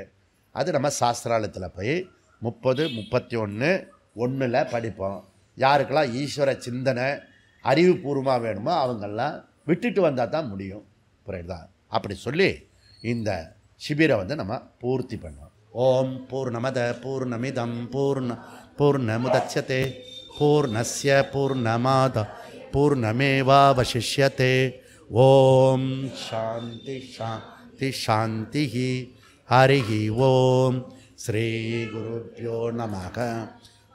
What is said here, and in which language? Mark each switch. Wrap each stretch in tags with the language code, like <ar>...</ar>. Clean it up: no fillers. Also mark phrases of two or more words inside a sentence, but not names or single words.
<ta>அது நம்ம சாஸ்திராலயத்தில் போய் 30, 31, 1 படிப்போம். யாருக்கெல்லாம் ஈஸ்வர சிந்தனை அறிவுபூர்வமாக வேணுமோ அவங்கெல்லாம் விட்டுட்டு வந்தால் தான் முடியும். புரியுதா? அப்படி சொல்லி இந்த சிபிரை நம்ம பூர்த்தி பண்ணுவோம்.</ta> <sa>ॐ पूर्णमद पूर्णमिदं पूर्णमुदच्यते पूर्णस्य पूर्णमाद पूर्णमेवावशिष्यते. ॐ शान्ति शान्ति शान्ति. हरि ॐ। श्री गुरुभ्यो नमः.</sa>